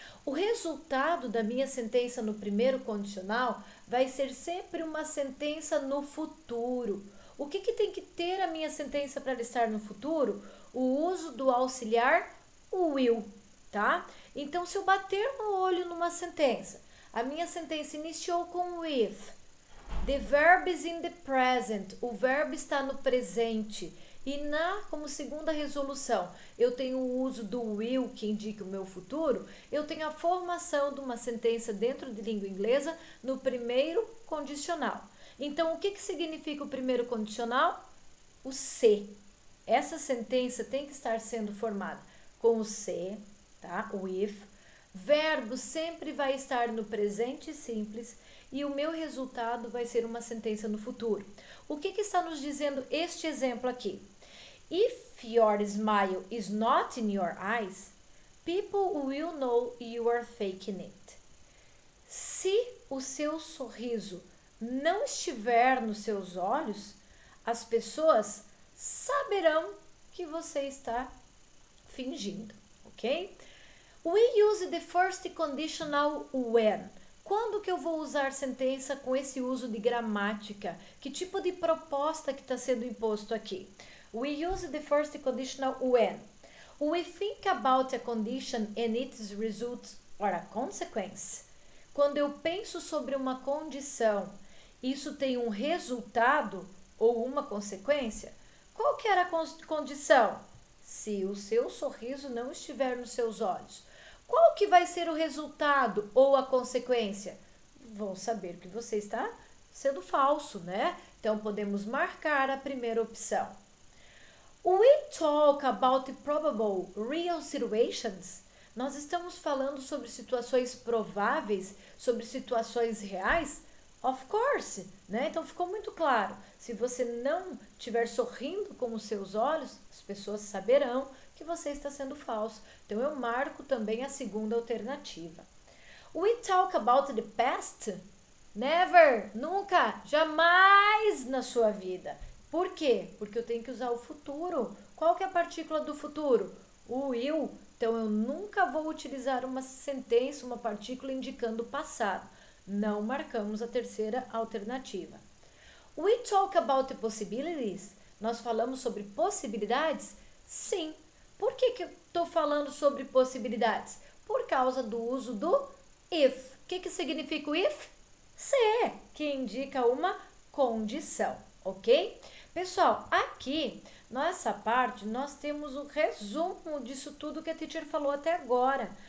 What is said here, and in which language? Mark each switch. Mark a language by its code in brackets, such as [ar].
[pt] O resultado da minha sentença no primeiro condicional vai ser sempre uma sentença no futuro. O que tem que ter a minha sentença para estar no futuro? O uso do auxiliar will, tá? Então, se eu bater no olho numa sentença, a minha sentença iniciou com with. [en] The verb is in the present. [pt] O verbo está no presente. E como segunda resolução, eu tenho o uso do will, que indica o meu futuro. Eu tenho a formação de uma sentença dentro de língua inglesa no primeiro condicional. Então, o que significa o primeiro condicional? O se. Essa sentença tem que estar sendo formada com o se, tá? O if. Verbo sempre vai estar no presente simples. E o meu resultado vai ser uma sentença no futuro. O que está nos dizendo este exemplo aqui? [en] If your smile is not in your eyes, people will know you are faking it. [pt] Se o seu sorriso não estiver nos seus olhos, as pessoas saberão que você está fingindo, ok? [en] We use the first conditional when. [pt] Quando que eu vou usar sentença com esse uso de gramática? Que tipo de proposta que está sendo imposto aqui? [en] We use the first conditional when. We think about a condition and its results or a consequence. [pt] Quando eu penso sobre uma condição, isso tem um resultado ou uma consequência? Qual que era a condição? Se o seu sorriso não estiver nos seus olhos. Qual que vai ser o resultado ou a consequência? Vão saber que você está sendo falso, né? Então, podemos marcar a primeira opção. [en] We talk about probable real situations. [pt] Nós estamos falando sobre situações prováveis, sobre situações reais? [en] Of course, [pt] né? Então ficou muito claro. Se você não estiver sorrindo com os seus olhos, as pessoas saberão que você está sendo falso. Então eu marco também a segunda alternativa. [en] We talk about the past? [pt] Never, nunca, jamais na sua vida. Por quê? Porque eu tenho que usar o futuro. Qual que é a partícula do futuro? O will. Então eu nunca vou utilizar uma sentença, uma partícula indicando o passado. Não marcamos a terceira alternativa. [en] We talk about the possibilities. [pt] Nós falamos sobre possibilidades? Sim. Por que eu estou falando sobre possibilidades? Por causa do uso do if. O que significa o if? Se, que indica uma condição, ok? Pessoal, aqui, nessa parte, nós temos o resumo disso tudo que a teacher falou até agora.